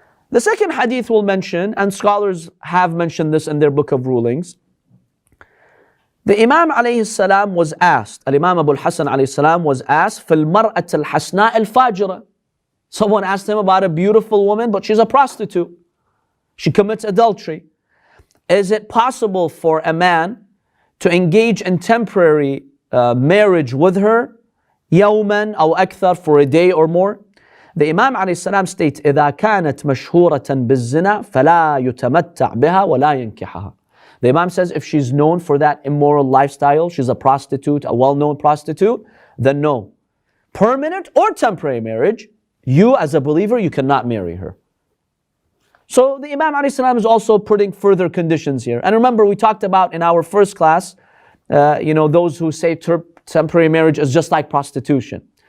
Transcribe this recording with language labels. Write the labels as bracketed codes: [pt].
[en] The second hadith we'll mention, and scholars have mentioned this in their book of rulings, the Imam alayhi salam was asked, Al-Imam Abu al-Hasan alayhi salam was asked, [ar] فِي الْمَرْأَةِ الْحَسْنَاءِ الْفَاجِرَةِ. [en] Someone asked him about a beautiful woman, but she's a prostitute. She commits adultery. Is it possible for a man to engage in temporary marriage with her, [ar] يوما أو أكثر, [en] for a day or more? The Imam alayhi salam states, [ar] إِذَا كَانَتْ مَشْهُورَةً بِالزِّنَا فَلَا يُتَمَتَّعْ بِهَا وَلَا يَنْكِحَهَا. [en] The Imam says if she's known for that immoral lifestyle, she's a prostitute, a well-known prostitute, then no. Permanent or temporary marriage, you as a believer, you cannot marry her. So the Imam alayhi salam is also putting further conditions here. And remember, we talked about in our first class, those who say temporary marriage is just like prostitution.